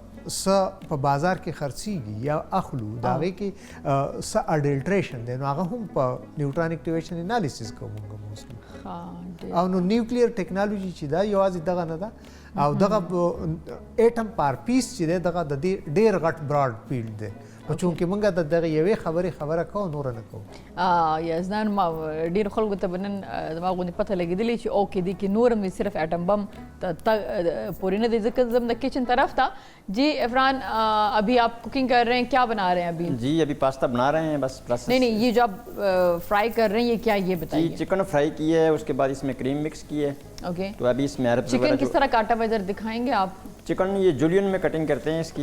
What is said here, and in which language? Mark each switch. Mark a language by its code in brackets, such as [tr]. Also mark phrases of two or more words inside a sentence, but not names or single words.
[ps] په بازار کې خرڅېږي یا اخلو د هغې کې څه اډلټریشن دی نو هغه هم په [en] neutron activation analysis [ps] کوو موږ موسټلی او نو [en] nuclear technology [ps] چې ده یوازې دغه نه ده او دغه [en] atom par peace [ps] چې دی دغه د دې ډېر غټ [en] broad field [ps] دی خو چونکې موږ د دغه یوې خبره کوو نوره نه کوو یزدان ما ډېرو خلکو ته به نن زما غوندې پته لګېدلې چې اوکې دې کې نور هم صرف [en] atom bomb [ps] پورې نه دی ځکه زم د کچن طرف [ur] تھا جی عفران ابھی آپ کوکنگ کر رہے ہیں کیا بنا رہے ہیں ابھی جی ابھی پاستا بنا رہے ہیں بس نہیں یہ جو آپ فرائی کر رہے ہیں یہ کیا یہ بتائیے جی [en] chicken fry [ur] کی ہے اس کے بعد اس میں [en] cream mix [ur] کی ہے اوکے تو ابھی اس میں چکن کس طرح کاٹا ہوا ادھر دکھائیں گے آپ چکن یہ جولین میں کٹنگ کرتے ہیں اس کی